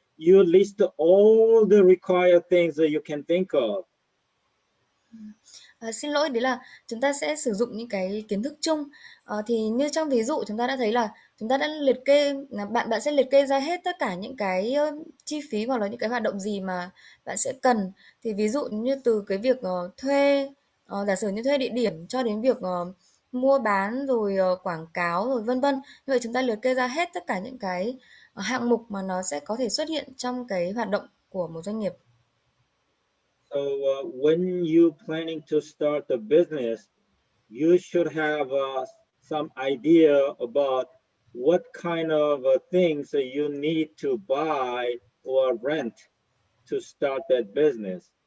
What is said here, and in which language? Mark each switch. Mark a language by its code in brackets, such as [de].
[en] You list all the required things that you can think of. [vi] Xin lỗi, đấy là chúng ta sẽ sử dụng những cái kiến thức chung. Thì như trong ví dụ chúng ta đã thấy là chúng ta đã liệt kê, bạn sẽ liệt kê ra hết tất cả những cái chi phí hoặc là những cái hoạt động gì mà bạn sẽ cần. Thì ví dụ như từ cái việc thuê, giả sử như thuê địa điểm, cho đến việc mua bán, rồi quảng cáo, rồi vân vân. Như vậy chúng ta liệt kê ra hết tất cả những cái hạng mục mà nó sẽ có thể xuất hiện trong cái hoạt động của một doanh nghiệp. [en] So when you planning to start a business, you should have some idea about what kind of things that you need to buy or rent to start that business.